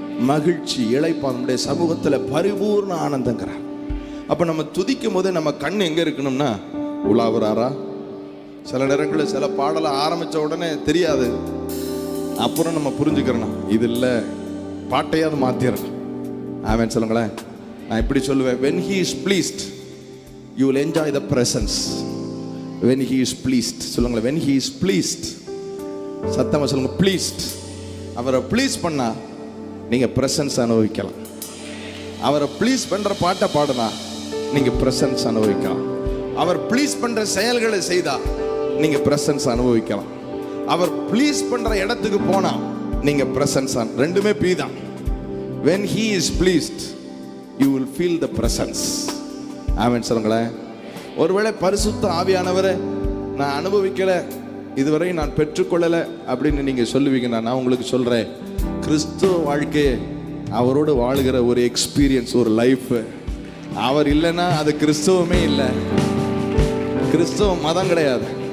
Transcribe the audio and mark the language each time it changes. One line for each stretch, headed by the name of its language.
Tamil: மகிழ்ச்சி, இளைப்பா, நம்முடைய சமூகத்துல பரிபூர்ண ஆனந்தங்கிறார். அப்ப நம்ம துதிக்கும் போது நம்ம கண் எங்க இருக்கணும்னா உலாவுறாரா? சில நேரங்களில் சில பாடலை ஆரம்பிச்ச உடனே தெரியாது, அப்புறம் நம்ம புரிஞ்சுக்கிறோம் இது இல்லை, பாட்டையாவது மாத்திரணும். ஆமென் சொல்லுங்களேன். நான் இப்படி சொல்லுவேன்,
English: when he is pleased you will enjoy the presence. when he is pleased
Tamil: சொல்லுங்களேன்.
English: when he is pleased,
Tamil: சத்தமா சொல்லுங்க,
English: pleased.
Tamil: அவரை ப்ளீஸ் பண்ணா நீங்க பிரசன்ஸ் அனுபவிக்கலாம். அவரை ப்ளீஸ் பண்ற பாட்டை பாடுனா நீங்க பிரசன்ஸ் அனுபவிக்கலாம். அவர் ப்ளீஸ் பண்ற செயல்களை செய்தா நீங்க பிரசன்ஸ் அனுபவிக்கலாம். அவர் ப்ளீஸ் பண்ற இடத்துக்கு போனா நீங்க பிரசன்ஸ், ரெண்டுமே பீ தான்.
English: when he is pleased you will feel the presence.
Tamil: ஆமென் சொல்லுங்களேன். ஒருவேளை பரிசுத்த ஆவியானவரை நான் அனுபவிக்கல, இதுவரை நான் பெற்றுக்கொள்ளலை அப்படின்னு நீங்க சொல்லுவீங்கன்னா, நான் உங்களுக்கு சொல்றேன், கிறிஸ்துவ வாழ்க்கையை அவரோடு வாழுகிற ஒரு எக்ஸ்பீரியன்ஸ், ஒரு லைஃப். அவர் இல்லைன்னா அது கிறிஸ்தவமே இல்லை. கிறிஸ்தவ மதம் கிடையாது.